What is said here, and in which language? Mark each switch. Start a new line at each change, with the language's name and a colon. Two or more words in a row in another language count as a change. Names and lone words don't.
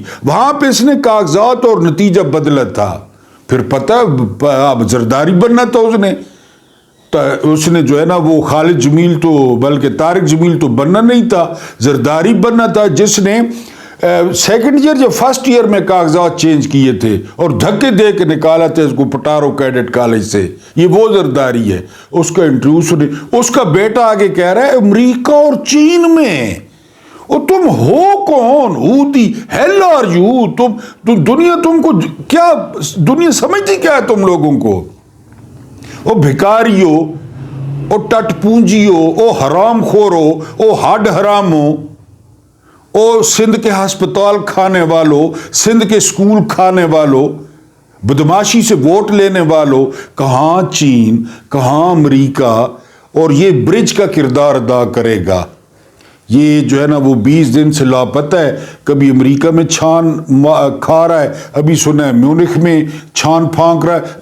Urdu: وہاں پہ اس نے کاغذات اور نتیجہ بدلا تھا. پھر پتہ اب زرداری بننا تھا اس نے جو ہے نا وہ خالد جمیل تو بلکہ طارق جمیل تو بننا نہیں تھا، زرداری بننا تھا جس نے 2nd ایئر یا 1st ایئر میں کاغذات چینج کیے تھے اور دھکے دے کے نکالا تھا اس کو پٹارو کیڈٹ کالج سے. یہ وہ زرداری ہے. اس کا انٹرویو سنے. اس کا بیٹا آگے کہہ رہا ہے امریکہ اور چین میں اور تم ہو کون؟
English: who the hell are you?
Urdu: تم دنیا تم کو کیا دنیا سمجھتی کیا ہے تم لوگوں کو؟ او بھکاریو، او ٹٹ پونجیو، او حرام خورو، او ہڈ حرامو، اور سندھ کے ہسپتال کھانے والوں، سندھ کے اسکول کھانے والوں، بدماشی سے ووٹ لینے والوں، کہاں چین، کہاں امریکہ اور یہ برج کا کردار ادا کرے گا؟ یہ جو ہے نا وہ 20 دن سے لاپتہ ہے، کبھی امریکہ میں چھان کھا رہا ہے، ابھی سنا ہے میونخ میں چھان پھانک رہا ہے۔